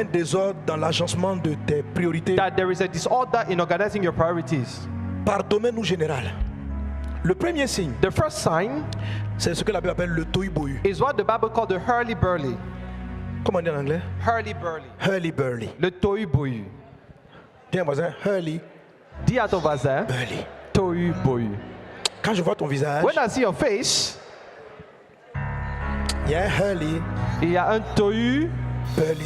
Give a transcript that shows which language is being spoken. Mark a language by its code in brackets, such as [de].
[fr] un désordre dans l'agencement de tes priorités [en] that there is a disorder in organizing your priorities. [fr] par domaine ou général. Le premier signe, [en] The first sign [fr] c'est ce que la Bible appelle le tohu-bohu. [en] is what the Bible called the hurly-burly. [fr] Comment on dit en anglais? [en] Hurly-burly. Hurly-burly. [fr] Le tohu-bohu. Tiens, voisin, hurly-burly. Dis à ton voisin, tohu-bohu. Quand je vois ton visage, [en] When I see your face, [fr] il y a un hurly-burly il y a un tohu-bohu